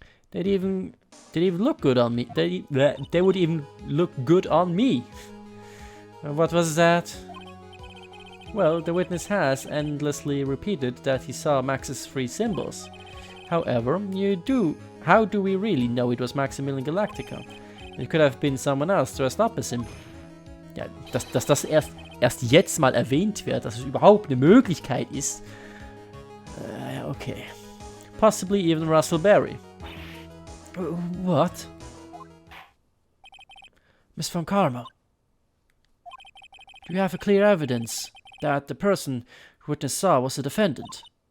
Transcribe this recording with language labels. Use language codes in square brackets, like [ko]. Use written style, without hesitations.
[en] They'd even look good on me. They would even look good on me. What was that? Well, the witness has endlessly repeated that he saw Max's 3 symbols. However, how do we really know it was Maximilian Galactica? It could have been someone else dressed up as him. [de] Ja, dass das erst jetzt mal erwähnt wird, dass es überhaupt eine Möglichkeit ist. Okay. [en] Possibly even Russell Berry. What? Miss von Karma. Do you have a clear evidence that the person witness saw was the defendant?